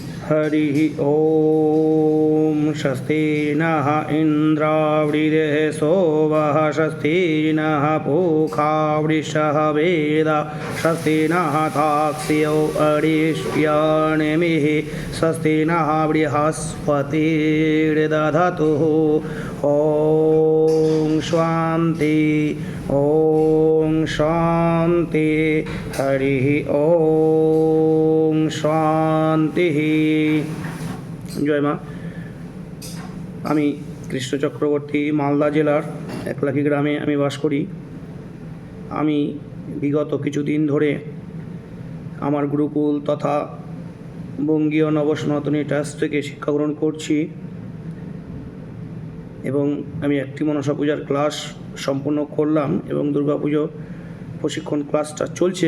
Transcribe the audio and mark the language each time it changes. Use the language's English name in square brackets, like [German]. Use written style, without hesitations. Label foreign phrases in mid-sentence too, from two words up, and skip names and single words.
[Sanskrit] हरिः ॐ स्वस्ति नः इन्द्रावृधेः सोवः स्वस्ति नः पूषा वृषभेदा स्वस्ति नः ताक्ष्यो अरिष्टनेमिः स्वस्ति नः बृहस्पतिर्दधतु ॐ शान्ति ॐ शान्ति हरिः ॐ शान्ति। [Hindi] जय मा। [Bangla] আমি কৃষ্ণ চক্রবর্তী মালদা জেলার একলাখি গ্রামে আমি বাস করি। আমি বিগত কিছুদিন ধরে আমার গুরুকুল তথা বঙ্গীয় নবসনাতনী ট্রাস্ট থেকে শিক্ষা গ্রহণ করছি এবং আমি একটি মনসা পূজার ক্লাস সম্পূর্ণ করলাম এবং দুর্গাপুজো প্রশিক্ষণ ক্লাসটা চলছে।